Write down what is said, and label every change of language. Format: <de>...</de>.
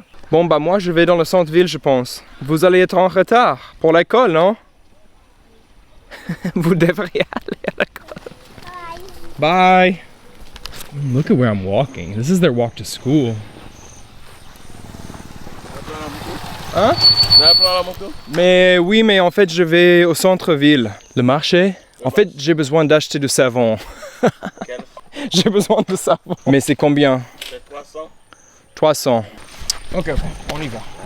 <fr>Bon, bah moi je vais dans le centre-ville, je pense. Vous allez être en retard pour l'école, non? Vous devriez aller à l'école.</fr> <en>Bye. Look at where I'm walking. This is their walk to school.</en> <fr>Hein? Mais oui, mais en fait je vais au centre-ville. Le marché? En fait j'ai besoin d'acheter du savon. J'ai besoin de savon. Mais c'est combien? C'est 300. 300. Ok, on y va.</fr>